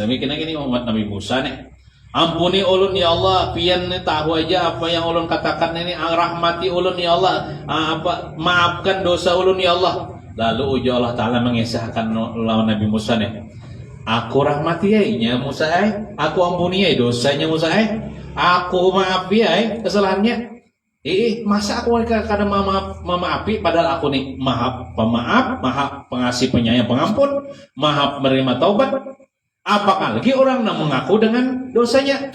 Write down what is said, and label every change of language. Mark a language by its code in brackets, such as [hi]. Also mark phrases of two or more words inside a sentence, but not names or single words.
[bjn] Tapi kini umat Nabi Musa nih. Ampuni ulun ya Allah, pian nih tahu aja apa yang ulun katakan ini, rahmati ulun ya Allah, maafkan dosa ulun ya Allah. Lalu uji Allah Ta'ala mengisahkan lawan Nabi Musa nih, aku rahmati ya Musa aku ampuni ya dosanya Musa aku maafi ya kesalahannya. Masa aku kadang memaafi padahal aku nih pemaaf, maha pengasih penyayang pengampun, maha menerima taubat. Apakah lagi orang yang mengaku dengan dosanya?